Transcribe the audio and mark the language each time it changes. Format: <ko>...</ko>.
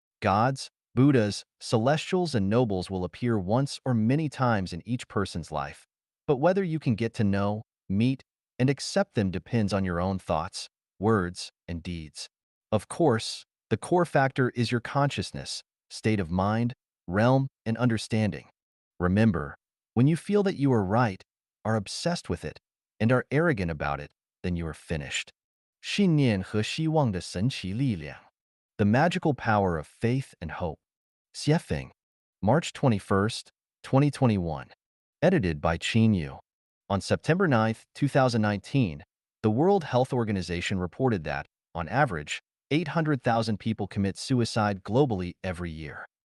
<en>Gods, Buddhas, celestials, and nobles will appear once or many times in each person's life, but whether you can get to know, meet, and accept them depends on your own thoughts, words, and deeds. Of course, the core factor is your consciousness, state of mind, realm, and understanding. Remember, when you feel that you are right, are obsessed with it, and are arrogant about it, then you are finished.</en> <zh>信念和希望的神奇力量.</zh> <en>The magical power of faith and hope. Xiefeng, March 21st, 2021. Edited by Qin Yu. On September 9th, 2019, the World Health Organization reported that, on average, 800,000 people commit suicide globally every year.</en>